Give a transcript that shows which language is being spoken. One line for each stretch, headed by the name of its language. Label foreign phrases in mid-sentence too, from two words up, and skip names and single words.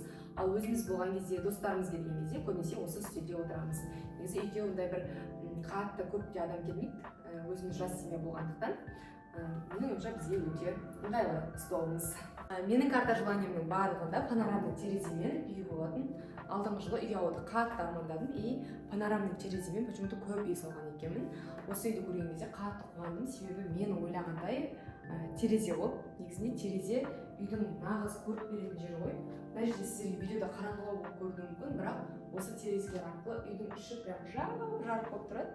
Kazakh: Ал өзіміз болған кезде, достарымыз келген кезде көбінесе осы үстелде отырамыз. Негізі үйге ондай бір қатты көп те адам келмейді, өзіміз жас семья болғандықтан. Менің ойымша бізге өте ыңғайлы столымыз. Менің
Russian: карта желаниемнің
Kazakh: барлығында панорамный тереземен үй болатын. Алдыңғы жылы үй алуды қатты армандадым и панорамный тереземен почему-то көп үй салған екенмін. Осы үйді көрген кезде қатты қуандым, себебі мен ойлағандай терезе ол. Негізінде терезе үйдің нағыз көріп беретін жері ғой. Мына жерде сіздерге видеода қараңғылау болып көрінуі мүмкін, бірақ осы терезелер арқылы үйдің іші прям жарық болып тұрады.